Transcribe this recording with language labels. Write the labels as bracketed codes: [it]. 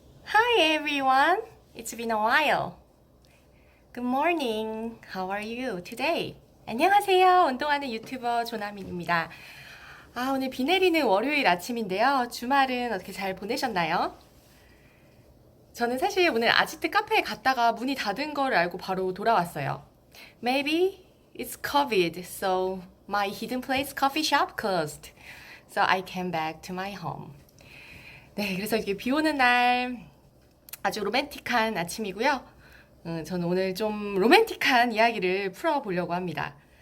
[en] Hi everyone, it's been a while. Good morning, how are you today? [ko] 안녕하세요, 운동하는 유튜버 조나민입니다. 오늘 비 내리는 월요일 아침인데요. 주말은 어떻게 잘 보내셨나요? 저는 사실 오늘 아지트 카페에 갔다가 문이 닫은 걸 알고 바로 돌아왔어요. [en] Maybe it's COVID, so my hidden place coffee shop closed. So I came back to my home. [ko] 네, 그래서 이게 비 오는 날 아주 로맨틱한 아침이고요. 저는 오늘 좀 로맨틱한 이야기를 풀어보려고 합니다.